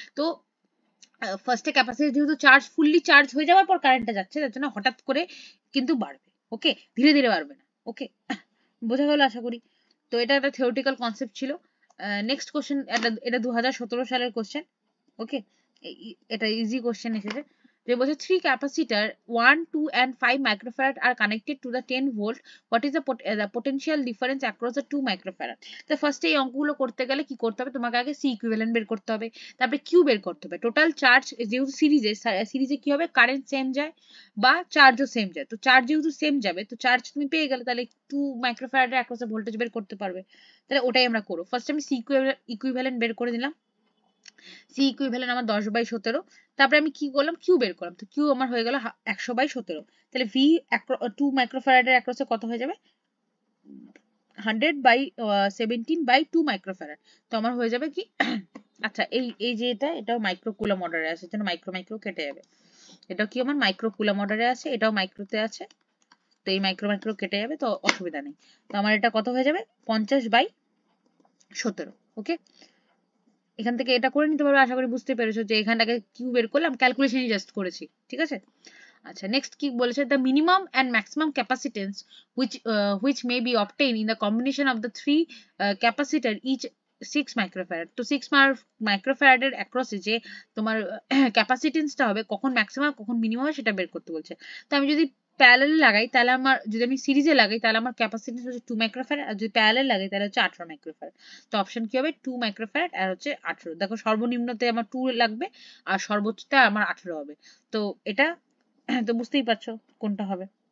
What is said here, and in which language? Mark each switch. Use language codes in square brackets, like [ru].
[bn] তো ফার্স্টে ক্যাপাসিটি যেহেতু চার্জ ফুললি চার্জ হয়ে যাওয়ার পর কারেন্টটা যাচ্ছে, তার জন্য হঠাৎ করে কিন্তু বাড়বে, ওকে, ধীরে ধীরে বাড়বে না, ওকে। বোঝা গেল আশা করি। তো এটা একটা থিওরিটিক্যাল কনসেপ্ট ছিল। নেক্সট কোশ্চেন, এটা 2017 সালের কোশ্চেন, ওকে। এটা ইজি কোশ্চেন এসেছে, যে বলছে [en] 3 capacitor 1, 2 and 5 microfarad are connected to the 10 volt. What is the potential difference across the 2 microfarad? [bn] তো ফার্স্টে এই অঙ্কগুলো করতে গেলে কি করতে হবে, তোমাকে আগে সি ইকুইভ্যালেন্ট বের করতে হবে, তারপরে কিউ বের করতে হবে, টোটাল চার্জ যেহেতু সিরিজে কি হবে, কারেন্ট সেম যায় বা চার্জও সেম যায়, তো চার্জ যেহেতু সেম যাবে তো চার্জ তুমি পেয়ে গেলে, তাহলে 2 মাইক্রোফ্যারাডের অ্যাক্রস ভোল্টেজ বের করতে পারবে, তাহলে ওটাই আমরা করবো। ফার্স্ট আমি সি ইকুইভ্যালেন্ট বের করে দিলাম, সি ইকুইভ্যালেন্ট আমার 10/17, তারপরে আমি কি করলাম, কিউ বের করলাম, তো কিউ আমার হয়ে গেল 100/17, তাহলে ভি 2 মাইক্রোফ্যারাডের অ্যাক্রসে কত হয়ে যাবে, 100/17/2 মাইক্রোফ্যারাড, তো আমার হয়ে যাবে কি আচ্ছা এই যে এটাও মাইক্রো কুলম অর্ডারে আছে, যেন মাইক্রো মাইক্রো কেটে যাবে, এটাও কি আমার মাইক্রো কুলম অর্ডারে আছে, এটাও মাইক্রোতে আছে, তো এই মাইক্রো মাইক্রো কেটে যাবে, তো অসুবিধা নেই। তো আমার এটা কত হয়ে যাবে, 50/17, ওকে। এখান থেকে এটা করে নিতে পারবে, আশা করি বুঝতে পেরেছো যে এখানটাকে কিউ বের করলাম, ক্যালকুলেশনই জাস্ট করেছি, ঠিক আছে। আচ্ছা নেক্সট কি বলেছে, [en] The minimum and maximum capacitance which may be obtained in the combination of the 3 capacitor each 6 microfarad. [bn] তো 6 মাইক্রোফ্যারাডের অ্যাক্রসে যে তোমার ক্যাপাসিটেন্সটা হবে, কখন ম্যাক্সিমাম কখন মিনিমাম সেটা বের করতে বলছে। তো আমি যদি প্যারালাল লাগাই তাহলে আমার, যদি আমি সিরিজে লাগাই তাহলে আমার ক্যাপাসিটেন্স হচ্ছে 2 মাইক্রোফ্যারাড, আর যদি প্যারালাল লাগাই তাহলে হচ্ছে 18 মাইক্রোফ্যারাড। তো অপশন কি হবে, 2 মাইক্রোফ্যারাড আর হচ্ছে 18। দেখো সর্বনিম্নতে আমার 2 লাগবে আর সর্বোচ্চটা আমার 18 হবে, তো এটা তো বুঝতেই পারছো কোনটা হবে।